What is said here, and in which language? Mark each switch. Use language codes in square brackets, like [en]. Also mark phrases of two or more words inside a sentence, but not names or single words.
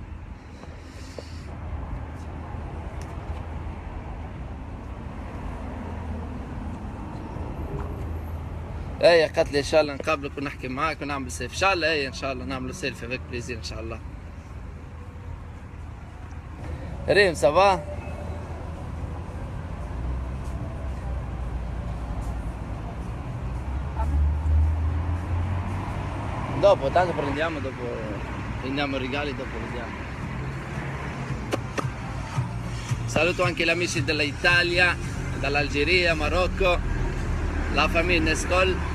[ar] اي قالت لي ان شاء الله نقابلك ونحكي معاك ونعمل سيلفي ان شاء الله. اي ان شاء الله نعملوا سيلفي [fr] avec plaisir [ar] ان شاء الله. ريم صافا؟ [it] Dopo, tanto prendiamo, dopo prendiamo i regali, dopo vediamo. Saluto anche gli amici dell'Italia, dall'Algeria, Marocco, la famiglia Nescol.